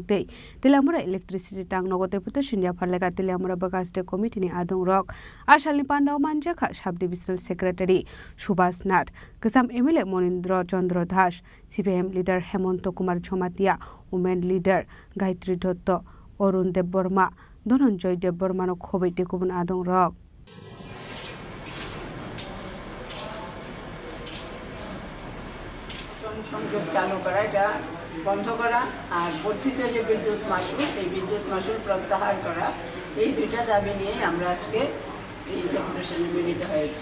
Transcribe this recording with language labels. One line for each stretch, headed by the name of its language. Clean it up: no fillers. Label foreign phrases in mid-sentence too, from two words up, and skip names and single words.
Kok Borok: dei telamura electricity tang no deputation ya pharlega telamura bagaste committee ni adong rok ashalni pandao manjaka
English: sub divisional secretary
Kok Borok: Subhas Nath kasam MLA Monindra Chandra Das CPM leader Hemonto Kumar Chomatia
English: women leader
Kok Borok: Gayatri Dotto Arun Debborma Dhananjoy Debborma no khobai tikubun adong rok
Bangla: সংযোগ চালু করা, এটা বন্ধ করা, আর বর্ধিত যে বিদ্যুৎ মাশুল এই বিদ্যুৎ মাশুল প্রত্যাহার করা, এই দুইটা দাবি নিয়ে আমরা আজকে এই ডেপুটেশনে মিলিত হয়েছি।